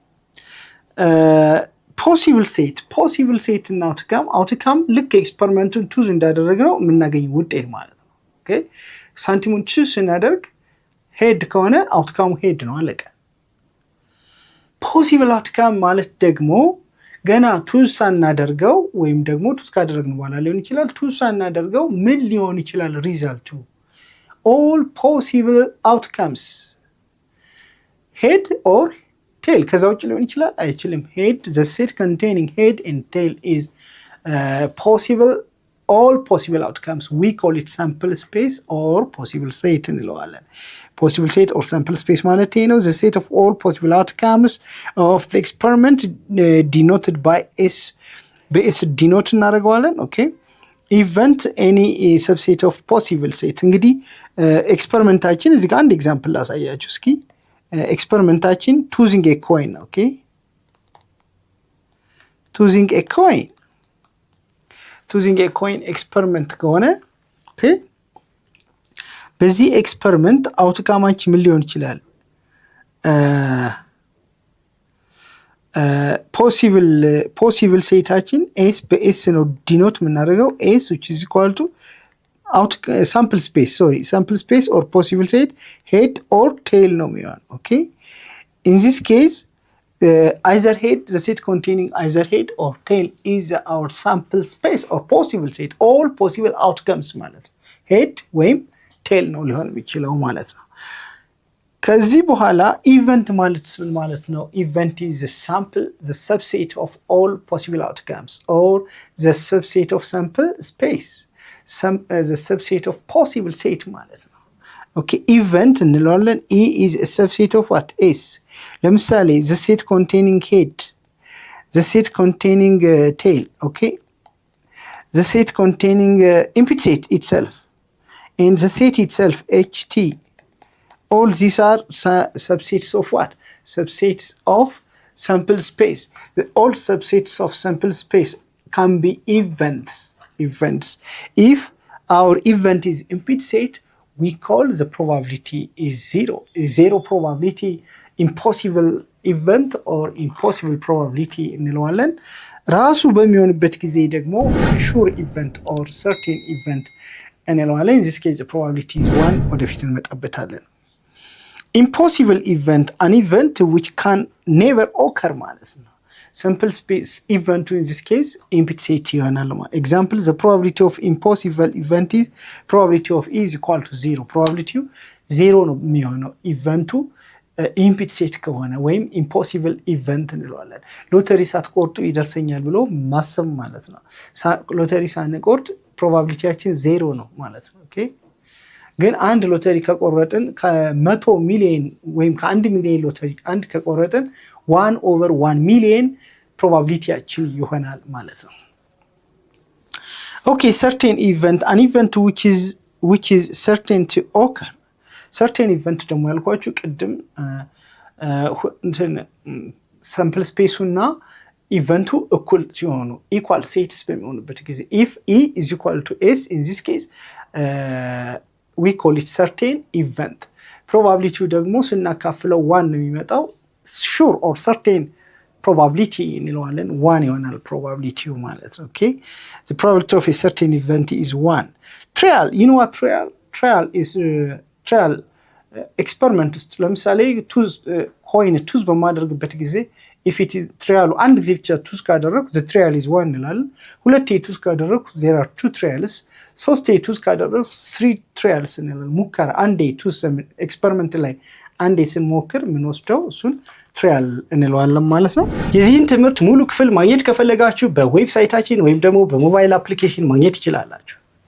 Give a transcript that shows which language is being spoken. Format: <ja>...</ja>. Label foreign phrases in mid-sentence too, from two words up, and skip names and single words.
<en>possible set</en> <am>እና አውትካም ልክ ኤክስፐሪመንቱን ቹዝ እንዳደረግነው የምናገኘው ውጤት ማለት ነው። ኦኬ ሳንቲሙን ቹዝ ስናደርግ ሄድ ከሆነ አውትካሙ ሄድ ነው፣ አለቀ።</am> <en>possible outcome</en> <am>ማለት ደግሞ ገና ቹዝ ሳናደርገው ወይም ደግሞ ቹዝ ካደረግን በኋላ ሊሆን ይችላል። ቹዝ ሳናደርገው ምን ሊሆን ይችላል ሪዛልቱ?</am> <en>all possible outcomes head or tail።</en> <am>ከዛ ውጭ ሊሆን ይችላል አይችልም።</am> <en>ሄድ the set containing head and tail is possible, all possible outcomes. We call it sample space or possible set እንለዋለን። possible set or sample space</en> <am>ማለት ነው</am> <en>the set of all possible outcomes of the experiment denoted by s በs denote እናደርገዋለን። ኦኬ event any subset of possible set።</en> <am>እንግዲህ ኤክስፐሪመንታችን እዚህ ጋር አንድ ኤግዛምፕል ላሳያችሁ እስኪ።</am> <en>ኤክስፐሪመንታችን choosing a coin, okay? choosing a coin</en> <am>ኤክስፐሪመንት ከሆነ ኦኬ በዚህ ኤክስፐሪመንት አውትካማችን ምን ሊሆን ይችላል? ፖሲብል ሴታችን ኤስ በኤስ ነው ዲኖት የምናደርገው። ኤስ</am> <en>which is equal to sample space or possible set head or tail</en> <am>ነው የሚሆነው።</am> <en>ኦኬ in this case either head, the set containing either head or tail is our sample space or possible set, all possible outcomes</en> <am>ማለት ነው።</am> <en>head ወይም tail</en> <am>ነው ሊሆን የሚችለው ማለት ነው። ከዚህ በኋላ ኢቨንት ማለት ምን ማለት ነው?</am> <en>ኢቨንት is the sample, the subset of all possible outcomes or the subset of sample space, the subset of possible set</en> <am>ማለት ነው። ኦኬ ኢቨንት እንለዋለን።</am> <en>E is a subset of what? S። ለምሳሌ the set containing head, the set containing tail, okay? The set containing empty set itself and the set itself HT. All these are subsets of what? Subsets of sample space. All subsets of sample space can be events. If our event is empty set, we call the probability is zero. Zero probability, impossible event or impossible probability እንለዋለን።</en> <am>ራሱ በሚሆንበት ጊዜ ደግሞ</am> <en>sure event or certain event እንለዋለን። in this case the probability is 1</en> <am>ወደፊት እንመጣበታለን።</am> <en>impossible event, an event which can never occur</en> <am>ማለት ነው።</am> <en>sample space event in this case empty set</en> <am>ይሆናል ማለት።</am> <en>example the probability of impossible event is probability of E is equal to 0.</en> <am>probability 0 ነው የሚሆነው ኢቨንቱ</am> <en>empty set</en> <am>ከሆነ ወይም</am> <en>impossible event</en> <am>እንለዋለን። ሎተሪ ሳትቆርጡ ይደርሰኛል ብሎ ማሰብ ማለት ነው። ሎተሪ ሳንቆርጥ ፕሮባቢሊቲያችን 0 ነው ማለት ነው። ኦኬ ግን አንድ ሎተሪ ከቆረጥን ከ100 ሚሊዮን ወይም ከ1 ሚሊዮን ሎተሪ አንድ ከቆረጥን 1/1 ሚሊዮን ፕሮባቢሊቲያችን ይሆናል ማለት ነው። ኦኬ</am> <en>certain event, an event which is certain to occur. certain event</en> <am>ደግሞ ያልኳችሁ ቅድም እንትን ሳምፕል ስፔሱና ኢቨንቱ እኩል ሲሆኑ</am> <en>equal sets</en> <am>በሚሆኑበት ጊዜ</am> <en>if E is equal to S in this case we call it certain event. probability</en> <am>ደግሞ ስናካፍለው 1 ነው የሚመጣው</am> <en>sure or certain probability</en> <am>እንለዋለን 1 ይሆናል</am> <en>probability</en> <am>ማለት ነው።</am> <en>okay the probability of a certain event is 1. trial, you know what trial is trial ኤክስፐሪመንት</en> <am>ውስጥ ለምሳሌ</am> <en>coin toss</en> <am>በማደርግበት ጊዜ</am> <en>if it is trial</en> <am>አንድ ጊዜ ብቻ ቱዝ ካደረኩ</am> <en>the trial is 1</en> <am>እንላለን። ሁለቴ ቱዝ ካደረኩ</am> <en>there are 2 trials።</en> <am>ሶስቴ ቱዝ ካደረኩ</am> <en>3 trials</en> <am>እንላለን። ሙከራ አንዴ ቱዝ ኤክስፐሪመንት ላይ አንዴ ስንሞክር የምንወስደው እሱን ትራያል እንለዋለን ማለት ነው። የዚህን ትምህርት ሙሉ ክፍል ማግኘት ከፈለጋችሁ በዌብሳይታችን ወይም ደግሞ በሞባይል አፕሊኬሽን ማግኘት ይችላላችሁ።</am>